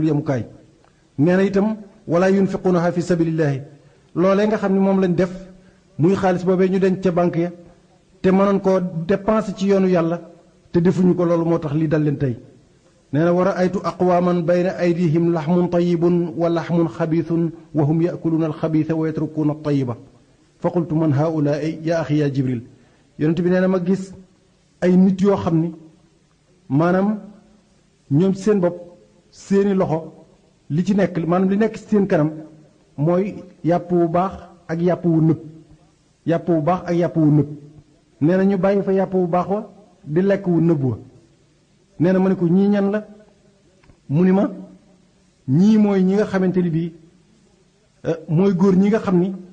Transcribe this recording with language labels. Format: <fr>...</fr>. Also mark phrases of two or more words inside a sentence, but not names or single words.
<wo>yemukaay nee na itam</wo> <ar>ولا ينفقونها في سبيل الله</ar> <wo>loolee nga xam ne moom lañ def muy xaalis boobee ñu denc ca banque ya te mënoon koo dépenser ci yoonu yàlla te defuñu ko loolu moo tax lii dal leen tey nee na war a aytu</wo> <ar>أقواما بين أيديهم لحم طيب ولحم خبيث وهم يأكلون الخبيث ويتركون الطيب فقلت من هؤلاء يا أخي يا جبريل</ar> <wo>yonent bi nee na ma gis ay nit yoo xam ni maanaam ñoom ci seen bopp seeni loxo li ci nekk maanaam li nekk ci seen kanam mooy yàpp wu baax ak yàpp wu nëb yàpp wu baax ak yàpp wu nëb nee na ñu bàyyi fa yàpp wu baax wa di lekk wu nëb wa nee na ma ne ko ñii ñan la mu ni ma ñii mooy ñi nga xamante ni bii mooy góor ñi nga xam ni</wo>